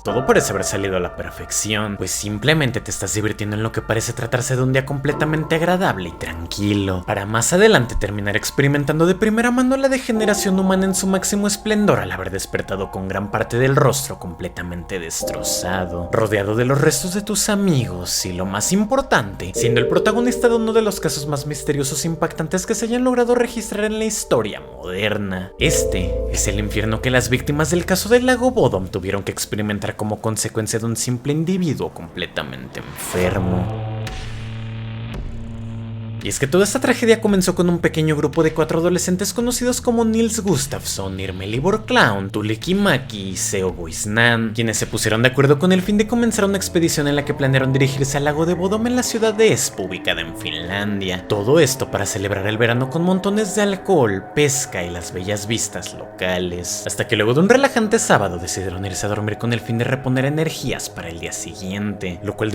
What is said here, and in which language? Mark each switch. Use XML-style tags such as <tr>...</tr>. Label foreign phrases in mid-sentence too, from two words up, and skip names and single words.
<es>Todo parece haber salido a la perfección, pues simplemente te estás divirtiendo en lo que parece tratarse de un día completamente agradable y tranquilo, para más adelante terminar experimentando de primera mano la degeneración humana en su máximo esplendor al haber despertado con gran parte del rostro completamente destrozado, rodeado de los restos de tus amigos y, lo más importante, siendo el protagonista de uno de los casos más misteriosos e impactantes que se hayan logrado registrar en la historia moderna. Este es el infierno que las víctimas del caso del lago Bodom tuvieron que experimentar como consecuencia de un simple individuo completamente enfermo. Y es que toda esta tragedia comenzó con un pequeño grupo de 4 adolescentes conocidos como Nils Gustafsson, Irmelibor Clown, Tuulikki Maki y Seo Boisnan, quienes se pusieron de acuerdo con el fin de comenzar una expedición en la que planearon dirigirse al lago de Bodom en la ciudad de Espoo, ubicada en Finlandia. Todo esto para celebrar el verano con montones de alcohol, pesca y las bellas vistas locales, hasta que luego de un relajante sábado decidieron irse a dormir con el fin de reponer energías para el día siguiente, lo cual dio</es>